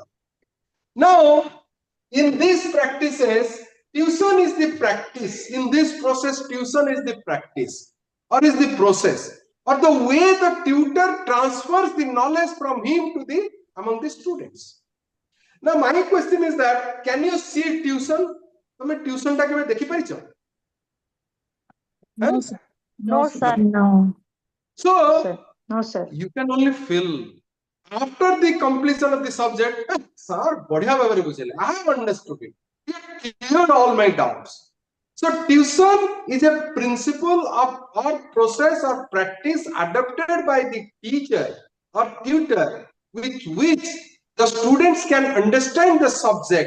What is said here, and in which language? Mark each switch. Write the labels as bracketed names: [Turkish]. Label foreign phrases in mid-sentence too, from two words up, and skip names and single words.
[English] Now, in these practices, tuition is the practice. In this process, tuition is the practice or is the process or the way the tutor transfers the knowledge from him to the among the students. Now, my question is that, can you see tuition? [Odia] ତୁମ tuition ଟା କେବେ ଦେଖି ପାଇଛ? [English] No, sir. No, sir. No. So, No, sir. you can only feel after the completion of the subject, sir, [Odia] ବଢ଼ିଆ ଭାବରେ ବୁଝିଲେ. [English] I have understood it. You cleared all my doubts. So, tuition is a principle of or process or practice adopted by the teacher or tutor with which the students can understand the subject.